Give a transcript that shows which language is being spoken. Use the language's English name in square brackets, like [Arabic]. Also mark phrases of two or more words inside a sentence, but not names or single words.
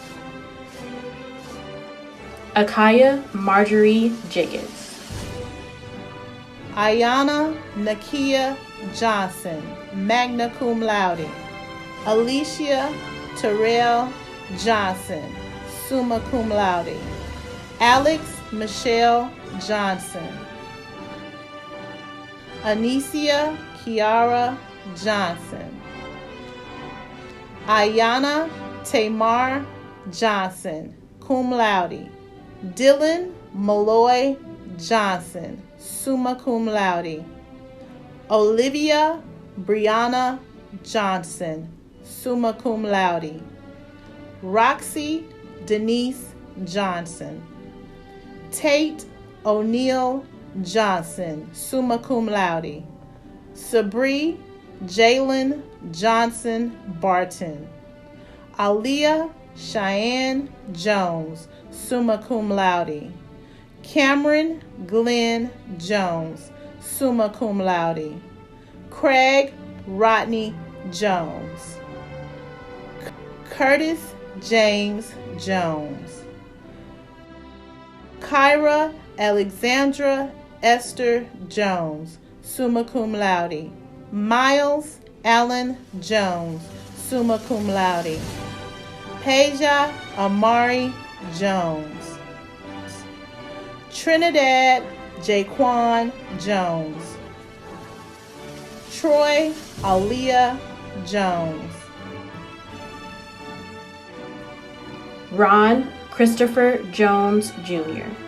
[English] Akaya Marjorie Jiggets. Ayana Nakia Johnson, [Latin] magna cum laude. [English] Alicia Terrell Johnson, [Latin] summa cum laude. [English] Alex Michelle Johnson. Anicia Kiara Johnson. Ayana Tamar Johnson, [Latin] cum laude. [English] Dylan Malloy Johnson, [Latin] summa cum laude. [English] Olivia Brianna Johnson, [Latin] summa cum laude. [English] Roxy Denise Johnson. Tate O'Neill Johnson, [Latin] summa cum laude. [English] Sabri Jalen Johnson Barton. Aaliyah Cheyenne Jones, [Latin] summa cum laude. [English] Cameron Glenn Jones, [Latin] summa cum laude. [English] Craig Rodney Jones. Curtis James Jones. Kyra Alexandra Esther Jones, [Latin] summa cum laude. [English] Miles Allen Jones, [Latin] summa cum laude. [English] Peja Amari Jones. Trinidad Jaquan Jones. Troy Aaliyah Jones. Ron Christopher Jones Jr.